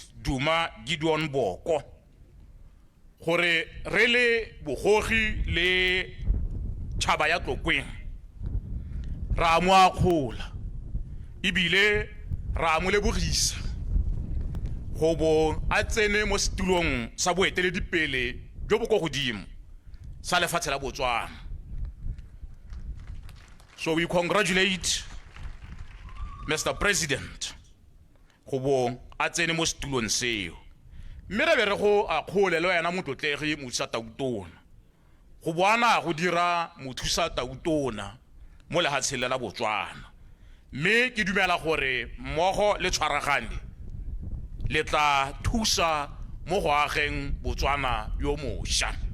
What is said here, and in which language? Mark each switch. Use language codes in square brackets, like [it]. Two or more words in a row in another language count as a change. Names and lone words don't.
[tn] Duma Gideon Boko gore re le bogogi le tšhaba ya Tlokweng ra mo akgola ebile ra mo lebogisa go bo a tsene mo setulong sa boeteledipele jo bo go godimo sa lefatshe la Botswana. [en] So we congratulate Mr. [tn] President go bo a tsene mo setulong seo mme re be re go a kgole le wena motlotlegi mothusa tautona go boana go dira mothusa tautona mo lehatsheng la Botswana mme ke dumela gore mmogo le tshwaragane le tla thusa mo go ageng Botswana yo mošwa.